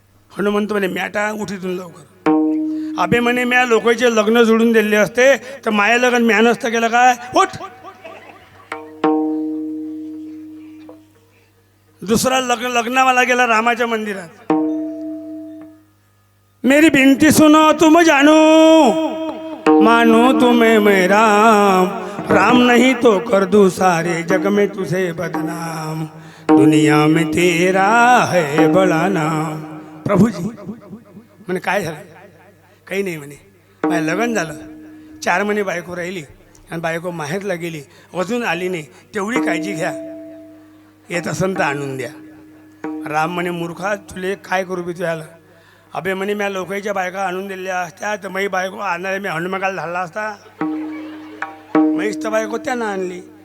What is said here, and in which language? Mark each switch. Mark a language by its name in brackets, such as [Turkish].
[Marathi] हनुमंत म्हणे म्याटा उठीतून लवकर. अबे म्हणे म्या लोकांचे लग्न जुळून दिले असते तर माया लग्न म्या नसतं केलं काय. उठ. दुसरा लग्नावाला गेला रामाच्या मंदिरात. [Hindi] मेरी बिनती सुनो तुम जानो, मानो तुम्हें मैं राम, राम नहीं तो कर दूं सारे जग में तुझे बदनाम, दुनिया में तेरा है बड़ा नाम. [Marathi] प्रभूजी म्हणे काय झालं. काही नाही म्हणे, माझं लग्न झालं, 4 महिने बायको राहिली आणि बायको माहेरला गेली, अजून आली नाही, तेवढी काळजी घ्या, येत असन तर आणून द्या. राम म्हणे मूर्खा तुले काय करू बी तुला. अबे म्हणे म्या लोकांच्या बायका आणून दिल्या असत्या तर मी बायको आणणारे मी हनुमाकाला झाला असता, म्हैस तर बायको त्यानं आणली.